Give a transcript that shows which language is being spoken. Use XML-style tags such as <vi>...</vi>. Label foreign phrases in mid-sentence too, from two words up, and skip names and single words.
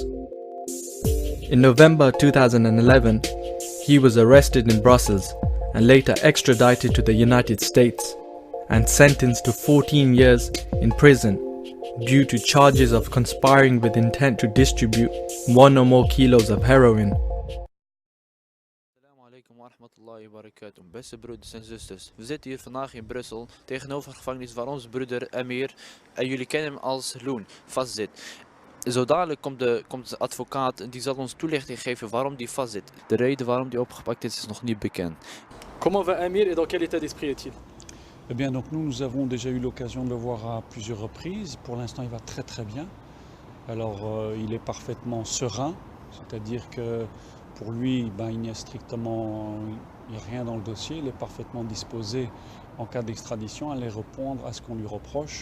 <en>In November 2011, he was arrested in Brussels and later extradited to the United States and sentenced to 14 years in prison due to charges of conspiring with intent to distribute 1 or more kilos of heroin.</en> <nl>Beste broeders en zusters, we zitten hier vandaag in Brussel tegenover de gevangenis waar onze broeder Amir, en jullie kennen hem als Loon, vastzit. Zo dadelijk komt de advocaat en die zal ons toelichting geven waarom die vastzit. De reden waarom die opgepakt is nog niet bekend.</nl> <fr>Comment va Amir et dans quel état d'esprit est-il? Eh bien donc nous avons déjà eu l'occasion de le voir à plusieurs reprises. Pour l'instant il va très très bien. Alors il est parfaitement serein, c'est-à-dire que pour lui il n'y a strictement rien dans le dossier, il est parfaitement disposé en cas d'extradition à aller répondre à ce qu'on lui reproche.</fr>